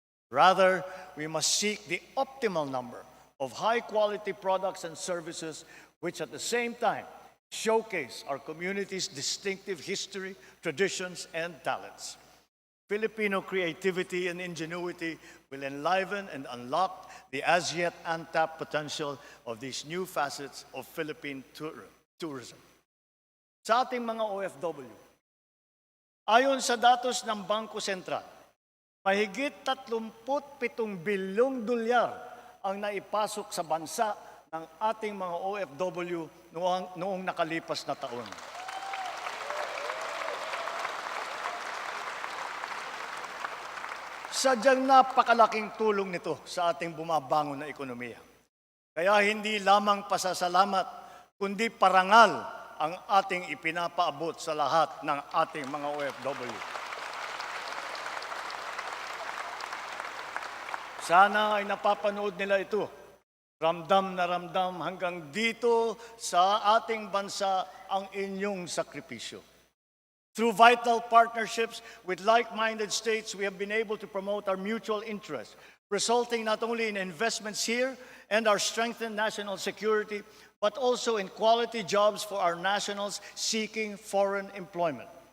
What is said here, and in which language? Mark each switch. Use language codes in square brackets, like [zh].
[en] Rather, we must seek the optimal number of high-quality products and services which at the same time showcase our community's distinctive history, traditions, and talents. Filipino creativity and ingenuity will enliven and unlock the as yet untapped potential of these new facets of Philippine tourism. [tl] Sa ating mga OFW, ayon sa datos ng Bangko Sentral, mahigit 37 bilyong dolyar ang naipasok sa bansa ng ating mga OFW noong nakalipas na taon. Sadyang napakalaking tulong nito sa ating bumabangon na ekonomiya. Kaya hindi lamang pasasalamat, kundi parangal ang ating ipinapaabot sa lahat ng ating mga OFW. Sana ay napapanood nila ito. Ramdam na ramdam hanggang dito sa ating bansa ang inyong sakripisyo. [en] Through vital partnerships with like-minded states, we have been able to promote our mutual interests, resulting not only in investments here and our strengthened national security, but also in quality jobs for our nationals seeking foreign employment.